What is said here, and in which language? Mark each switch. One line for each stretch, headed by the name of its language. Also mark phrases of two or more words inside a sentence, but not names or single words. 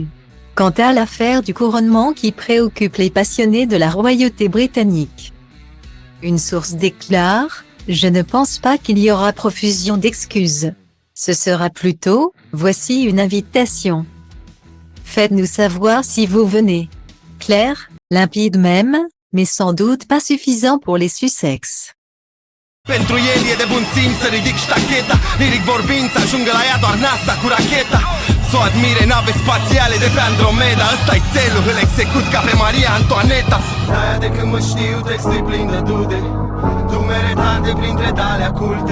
French: Quant à l'affaire du couronnement qui préoccupe les passionnés de la royauté britannique, une source déclare: « Je ne pense pas qu'il y aura profusion d'excuses. Ce sera plutôt, voici une invitation. Faites-nous savoir si vous venez. » Clair, limpide même, mais sans doute pas suffisant pour les Sussex.
Romanian: Pentru el e de bun simț să ridic ștacheta, liric vorbind să ajungă la ea doar NASA cu racheta. Să o admire nave spațiale de pe Andromeda, ăsta-i țelul, îl execut ca pe Maria Antoaneta. De-aia de când mă știu textul plin de dude, dumere tante printre tale culte.